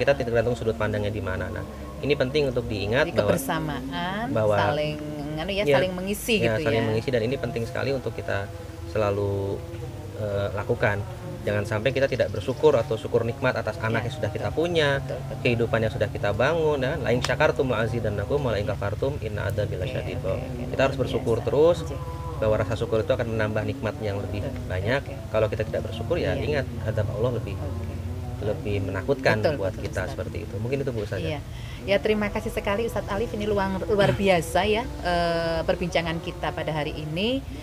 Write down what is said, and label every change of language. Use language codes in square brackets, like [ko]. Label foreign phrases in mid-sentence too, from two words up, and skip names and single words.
[id] Kita tidak tergantung sudut pandangnya di mana. Nah, ini penting untuk diingat bahwa saling mengisi gitu saling mengisi, dan ini penting sekali untuk kita selalu lakukan. Jangan sampai kita tidak bersyukur atau syukur nikmat atas anak yang sudah kita punya, kehidupan yang sudah kita bangun. [ar] Dan ولئن شكرتم لأزيدنكم ولئن كفرتم إن عذابي لشديد. [id] Kita harus bersyukur terus, bahwa rasa syukur itu akan menambah nikmat yang lebih banyak. Kalau kita tidak bersyukur ya ingat azab Allah lebih menakutkan buat kita. Seperti itu. Mungkin itu Bu saja. Ya, terima kasih sekali Ustadz Alif, ini luar biasa ya perbincangan kita pada hari ini.